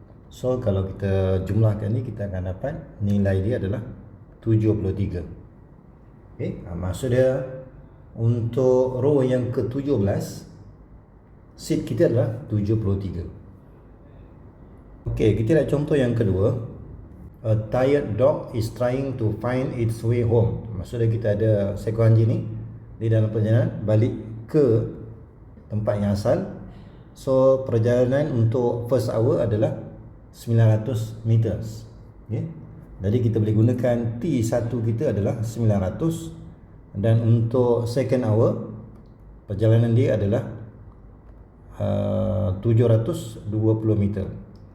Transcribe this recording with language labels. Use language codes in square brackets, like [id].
[ms] So kalau kita jumlahkan ni, kita akan dapat nilai dia adalah 73. Okay. Maksudnya untuk row yang ke-17 seat kita adalah 73. Okay, kita lihat contoh yang kedua. [en] A tired dog is trying to find its way home. [ms] Maksudnya kita ada seekor anjing ni di dalam perjalanan balik ke tempat yang asal. So perjalanan untuk [en] first hour [ms] adalah 900 meters. Okay. Jadi kita boleh gunakan T1 kita adalah 900, dan untuk [en] second hour [ms] perjalanan dia adalah 720 meter.